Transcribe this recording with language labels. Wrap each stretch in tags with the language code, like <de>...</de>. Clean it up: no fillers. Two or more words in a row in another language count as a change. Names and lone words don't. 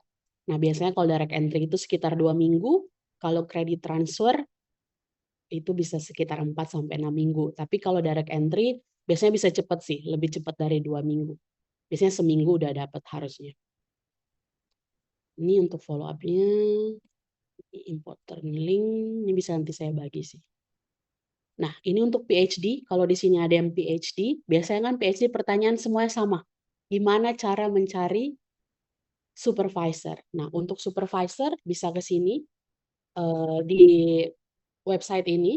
<id>Nah biasanya kalau</id> <en>direct entry</en> <id>itu sekitar 2 minggu, kalau</id> <en>credit transfer</en> <id>itu bisa sekitar 4-6 minggu. Tapi kalau</id> <en>direct entry</en> <id>biasanya bisa cepat sih, lebih cepat dari 2 minggu. Biasanya seminggu udah dapat harusnya. Ini untuk</id> <en>follow up-</en> <id>nya,</id> <en>important link,</en> <id>ini bisa nanti saya bagi sih. Nah, ini untuk PhD, kalau di sini ada yang PhD, biasanya kan PhD pertanyaan semuanya sama. Gimana cara mencari supervisor? Nah, untuk supervisor bisa ke sini di website ini.</id>